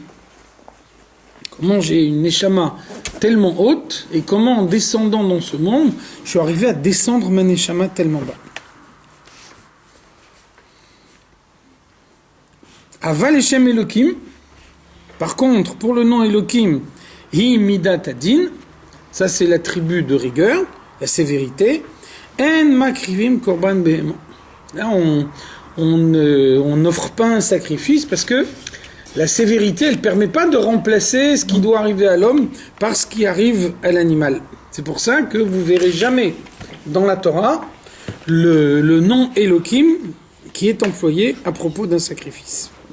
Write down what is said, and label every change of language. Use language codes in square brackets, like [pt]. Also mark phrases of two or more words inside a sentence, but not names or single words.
[fr] Comment j'ai une neshama tellement haute, et comment en descendant dans ce monde, je suis arrivé à descendre ma neshama tellement bas. [he] אבל השם אלוקים, [fr] par contre, pour le nom Elokim, [he] היא מידת הדין, [fr] ça c'est l'attribut de rigueur, la sévérité. [he] אין מקריבים קרבן בהמה. [fr] Là, on n'offre pas un sacrifice parce que la sévérité, elle ne permet pas de remplacer ce qui doit arriver à l'homme par ce qui arrive à l'animal. C'est pour ça que vous verrez jamais dans la Torah le nom Elokim qui est employé à propos d'un sacrifice.